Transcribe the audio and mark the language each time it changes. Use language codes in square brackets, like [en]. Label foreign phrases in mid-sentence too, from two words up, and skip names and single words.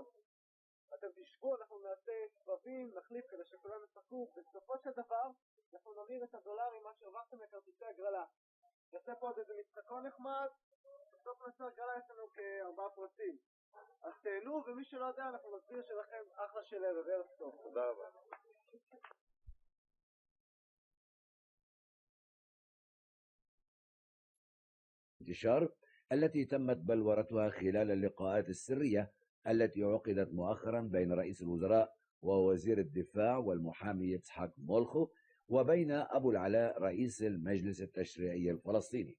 [he] אתם תשבו, אנחנו נעשה סבבים, נחליף כדי שכולם ישחקו, בסופו של דבר אנחנו נמיר את $, מה שהרווחתם לכרטיסי הגרלה. נעשה פה עוד איזה משחקון נחמד, בסוף נעשה הגרלה יש לנו כ4 פרסים. אז תהנו, ומי שלא יודע, אנחנו נסביר שלכם אחלה של ערב, ערב טוב. תודה רבה. [ar] انتشار التي تمت بلورتها خلال اللقاءات السرية التي عقدت مؤخرا بين رئيس الوزراء ووزير الدفاع والمحامي يتسحق مولخو وبين أبو العلاء رئيس المجلس التشريعي الفلسطيني.